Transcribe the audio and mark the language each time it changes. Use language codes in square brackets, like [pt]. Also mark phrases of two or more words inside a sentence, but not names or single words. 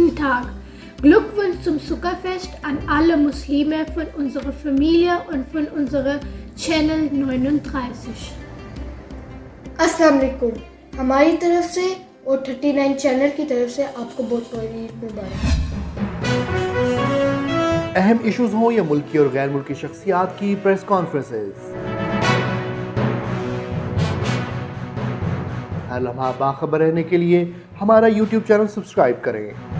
[de] Tag. Glückwunsch zum Zuckerfest an alle Muslime von unserer Familie und von unserer Channel 39. [ar] السلام علیکم, [ur] ہماری طرف سے اور 39 چینل کی طرف سے آپ کو بہت بہت عید مبارک. اہم ایشوز ہوں یا ملکی اور غیر ملکی شخصیات کی [en] press conferences, [ur] ہر لمحہ باخبر رہنے کے لیے ہمارا YouTube [en] channel subscribe [ur] کریں.